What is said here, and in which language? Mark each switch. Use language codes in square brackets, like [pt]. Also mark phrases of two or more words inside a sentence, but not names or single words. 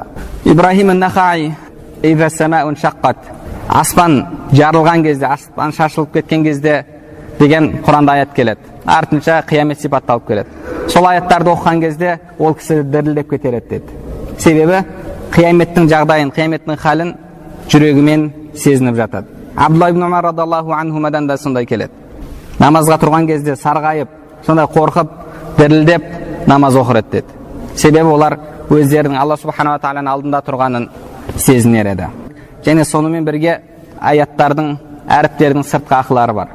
[kk] Ибрахим ан-Нахаи [ar] «إذا السماء انشقت» [kk] аспан жарылған кезде, аспан шашылып кеткен кезде деген Құранда аят келеді. Артынша қиямет сипатталып келеді. Сол аяттарды оқыған кезде ол кісі дірілдеп кетер еді деді. Себебі қияметтің жағдайын, қияметтің халін жүрегімен сезініп жатады. Абдулла ибн Умар [ar] رضي الله عنهما [kk] да сондай келеді. Намазға тұрған кезде сарғайып, сондай қорқып, дірілдеп намаз оқыр еді деді. Себебі олар өздерінің [ar] الله سبحانه وتعالى [kk] алдында тұрғанын сезінер еді. Және сонымен бірге аяттардың, әріптердің сыртқы ақылары бар.